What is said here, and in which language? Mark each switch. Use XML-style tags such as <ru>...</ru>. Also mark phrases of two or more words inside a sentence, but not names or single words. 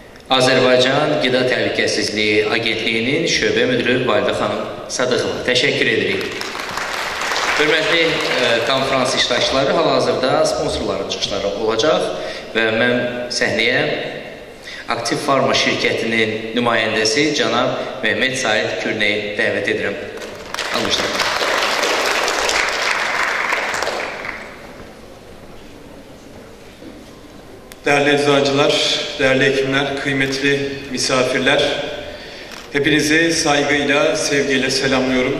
<az>Azərbaycan Qida Təhlükəsizliyi Agentliyinin şöbə müdürü Validə xanım Sadıqova. Təşəkkür edirik. Hörmətli konferans iştirakçıları, hal-hazırda sponsorların çıxışları olacaq və mən səhnəyə Aktiv Farma şirkətinin nümayəndəsi cənab Mehmet Said Kürneyi dəvət edirəm. Almışlar.</az> <tr>Değerli eczacılar, değerli hekimler, kıymetli misafirler, hepinizi saygıyla, sevgiyle selamlıyorum.</tr>